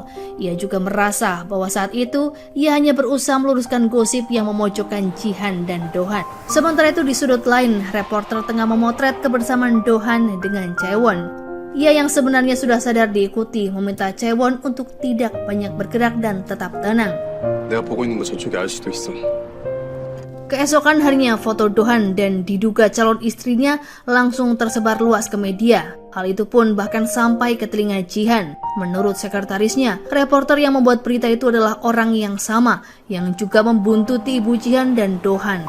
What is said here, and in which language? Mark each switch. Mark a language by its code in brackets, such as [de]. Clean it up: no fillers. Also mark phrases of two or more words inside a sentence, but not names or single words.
[id] Ia juga merasa bahwa saat itu ia hanya berusaha meluruskan gosip yang memojokkan Jihan dan Dohan. Sementara itu di sudut lain, reporter tengah memotret kebersamaan Dohan dengan Chaewon. Ia yang sebenarnya sudah sadar diikuti meminta Chaewon untuk tidak banyak bergerak dan tetap tenang. [ko] 내가 보고 있는 거 저쪽에 아저씨도 있어. [id] Keesokan harinya, foto Dohan dan diduga calon istrinya langsung tersebar luas ke media. Hal itu pun bahkan sampai ke telinga Jihan. Menurut sekretarisnya, reporter yang membuat berita itu adalah orang yang sama, yang juga membuntuti ibu Jihan dan Dohan.